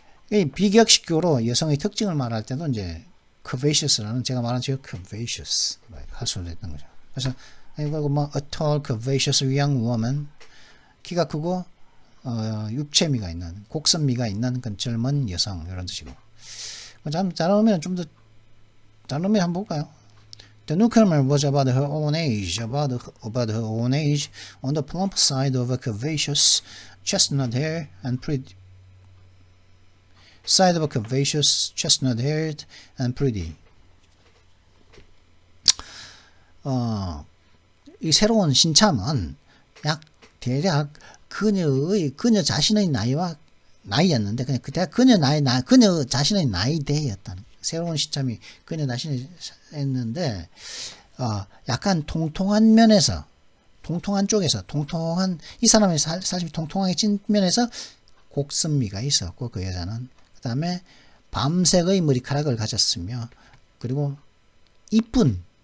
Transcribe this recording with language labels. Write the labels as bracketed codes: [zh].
[ko] 이 비격식교로 여성의 특징을 말할 때도 이제 curvaceous라는 제가 말한 지금 curvaceous 할 수도 있는 거죠. 그래서 이거 뭐 [en] a tall curvaceous young woman [ko] 키가 크고 육체미가 있는 곡선미가 있는 그 젊은 여성 이런 뜻이고 잘 오면 좀 더 잘 오면 한번 볼까요? [en] The newcomer was about her own age, about her own age, on the plump side of a curvaceous chestnut hair and pretty. Side of a curvaceous chestnut haired and pretty. [ko] 이 새로운 신참은 약 대략 그녀 자신의 나이였는데 그냥 그때 그녀 자신의 나이대였다는 새로운 신참이 그녀 자신이 했는데 약간 통통한 면에서 통통한 쪽에서 통통한 이 사람의 사실 통통하게 찐 면에서 곡선미가 있었고 그 여자는 그 다음에 밤색의 머리카락을 가졌으며 그리고 이쁜